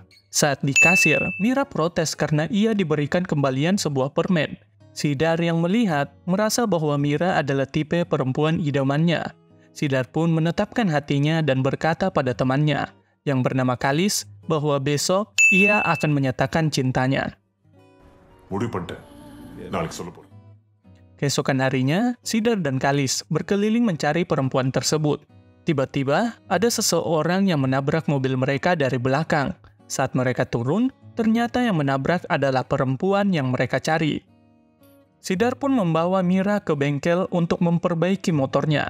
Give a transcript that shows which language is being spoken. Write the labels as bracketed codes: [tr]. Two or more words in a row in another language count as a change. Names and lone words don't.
[id] Saat di kasir, Mira protes karena ia diberikan kembalian sebuah permen. Sidar yang melihat merasa bahwa Mira adalah tipe perempuan idamannya. Sidar pun menetapkan hatinya dan berkata pada temannya yang bernama Kalis bahwa besok ia akan menyatakan cintanya. [ta] முடிவு பண்ணிட்டேன். நாளைக்கு சொல்ல போறேன். [id] Keesokan harinya, Sidar dan Kalis berkeliling mencari perempuan tersebut. Tiba-tiba, ada seseorang yang menabrak mobil mereka dari belakang. Saat mereka turun, ternyata yang menabrak adalah perempuan yang mereka cari. Sidar pun membawa Mira ke bengkel untuk memperbaiki motornya.